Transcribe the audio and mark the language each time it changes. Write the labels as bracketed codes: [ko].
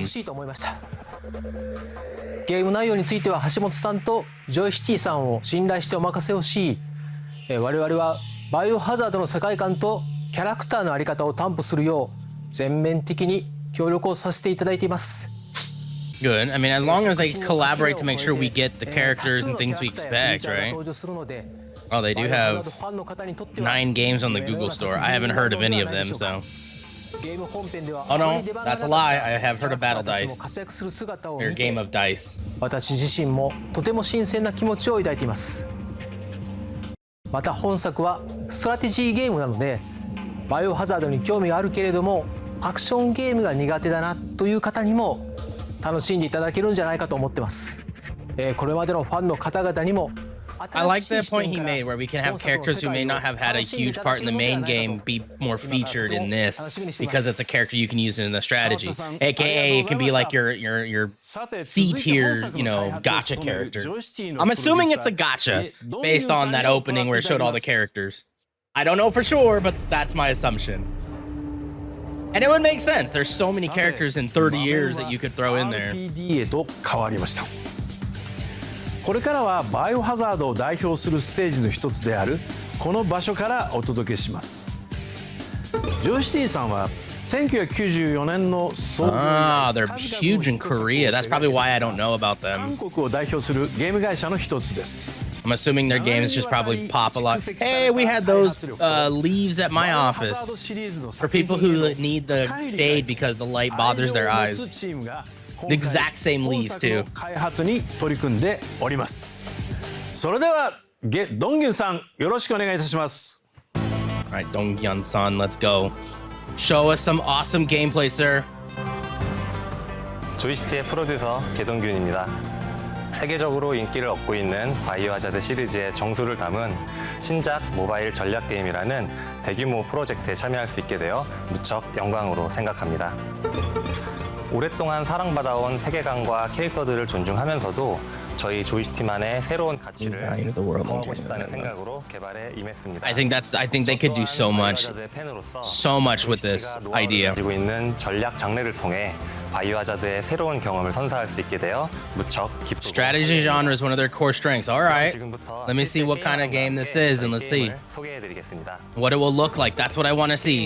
[ja] にしてほしいと思いました。ゲーム内容については橋本さんとジョイシティさんを信頼してお任せをし、我々はバイオハザードの世界観とキャラクターの在り方を担保するよう全面的に協力をさせていただいています。 [en] Good. I mean, as long as they collaborate to make sure we get the characters and things we expect, right? Oh, they do have 9 games on the Google Store. I haven't heard of any of them, so. Oh no, that's a lie. I have heard of Battle Dice. Or Game of Dice. [ja] 私自身もとても新鮮な気持ちを抱いています。また本作はストラテジーゲームなのでバイオハザードに興味があるけれどもアクションゲームが苦手だなという方にも楽しんでいただけるんじゃないかと思ってます。これまでのファンの方々にも [en] I like the point he made where we can have characters who may not have had a huge part in the main game be more featured in this because it's a character you can use in the strategy. AKA, it can be like your C tier, you know, gacha character. I'm assuming it's a gacha based on that opening where it showed all the characters. I don't know for sure, but that's my assumption. And it would make sense. There's so many characters in 30 years that you could throw in there. [ja] RPD へと変わりました。これからはバイオハザードを代表するステージの一つであるこの場所からお届けします。ジョイシティさんは1994年の創業 [en] Ah, they're huge in Korea. That's probably why I don't know about [ja] 韓 [en] them. [ja] 国を代表するゲーム会社の一つです。 [en] I'm assuming their games just probably pop a lot. Hey, we had those leaves at my office for people who need the shade because the light bothers their eyes. The exact same leaves too. [ja] 開発に取り組んでおります。それではドンギュンさんよろしくお願いいたします。 [en] All right, Donghyun-san, let's go. Show us some awesome gameplay, sir. [ko] 조이스티의 프로듀서 개동균입니다. 세계적으로 인기를 얻고 있는 바이오 하자드 시리즈의 정수를 담은 신작 모바일 전략 게임이라는 대규모 프로젝트에 참여할 수 있게 되어 무척 영광으로 생각합니다. 오랫동안 사랑받아온 세계관과 캐릭터들을 존중하면서도 저희 조이스티만의 새로운 가치를 더하고 싶다는 생각으로 개발에 임했습니다. [en] I think they could do so much with this idea. [ko] 가지고 있는 전략 장르를 통해 바이오 하자드의 새로운 경험을 선사할 수 있게 되어 무척 기쁘고 [en] Strategy genre is one of their core strengths. All right, let me see what kind of game this is, and let's see what it will look like. That's what I want to see.